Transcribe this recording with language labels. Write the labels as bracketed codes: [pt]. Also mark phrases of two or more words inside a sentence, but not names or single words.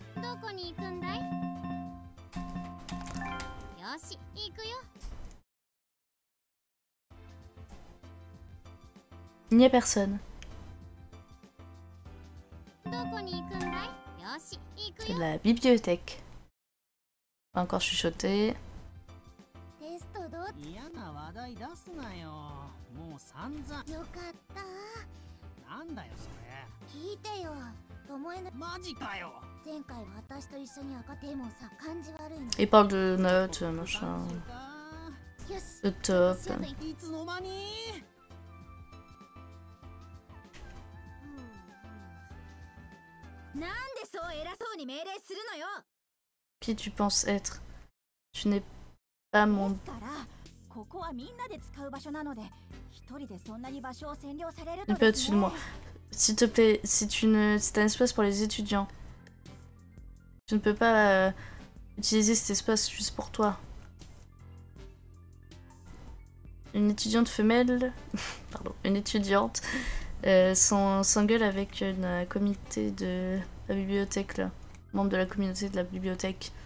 [fr] Il n'y a personne. La bibliothèque. Pas encore chuchoter. [ja] テストどう？嫌な話題出すなよ。もう散々。よかった。なんだよそれ。聞いてよ。巴のマジかよ。前回は私と一緒に赤テーマをさ感じ悪いの。 [fr] Il parle de notes, machin. [ja] よし。 [fr] De top. [ja] いつの間に。なんでそう偉そうに命令するのよ。 [fr] Qui tu penses être? Tu n'es pas mon... [ja] ですからここはみんなで使う場所なので一人でそんなに場所を占領されると [fr] Un peu [ja] です [fr] au-dessus de [ja] ね。 [fr] moi. S'il te plaît, c'est un espace pour les étudiants. Tu ne peux pas utiliser cet espace juste pour toi. Une étudiante femelle, pardon, une étudiante s'engueule avec un comité de la bibliothèque là, membre de la communauté de la bibliothèque.